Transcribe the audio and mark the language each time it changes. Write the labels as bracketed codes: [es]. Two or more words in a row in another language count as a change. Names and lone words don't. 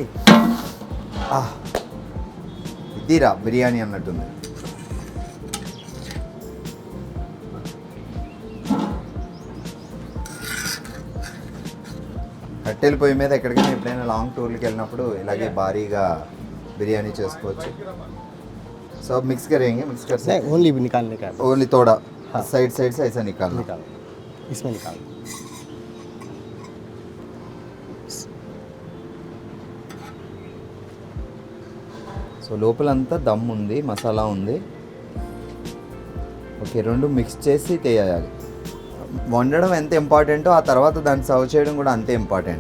[te] ఇదిరా బిర్యానీ అన్నట్టుంది. కట్టెల పొయ్యి మీద ఎక్కడికైనా ఎప్పుడైనా లాంగ్ టూర్కి వెళ్ళినప్పుడు ఇలాగే భారీగా బిర్యానీ చేసుకోవచ్చు. [hi] సో మిక్స్ करेंगे, मिक्स कर सकते ओनली निकालने का, ओनली थोड़ा साइड से ऐसा निकालना. इसमें निकाल. [te] సో లోపలంతా దమ్ ఉంది, మసాలా ఉంది. ఓకే, రెండు మిక్స్ చేసి తేయాలి. వండడం ఎంత ఇంపార్టెంటో ఆ తర్వాత దాన్ని సర్వ్ చేయడం కూడా అంతే ఇంపార్టెంట్.